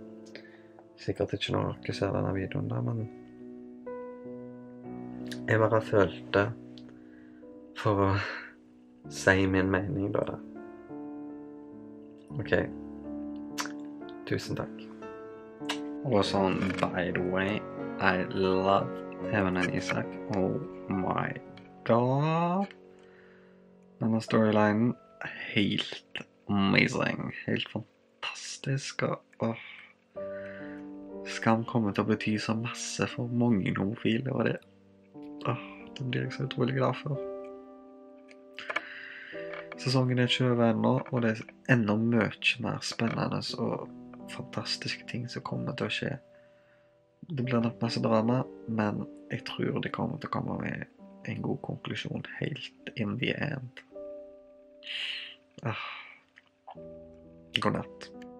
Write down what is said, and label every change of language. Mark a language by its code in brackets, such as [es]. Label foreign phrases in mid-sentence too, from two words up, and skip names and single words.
[no] Sikkert ikke når dere ser denne videoen da, men jeg bare følte for å si min mening da. Ok. Tusen takk. Og sånn, [en] by the way, I love Even and Isak. Oh my god. [no] Denne storylinen, helt amazing. Helt fantastisk. Og Skam kommer til å bety så masse for mange homofile, og det blir jeg så utrolig glad for. Sesongen er ikke over ennå, og det er enda mye mer spennende og fantastiske ting som kommer til å skje. Det blir nok masse drama, men jeg tror det kommer til å komme med en god konklusjon helt [en] in the end. [no] God natt.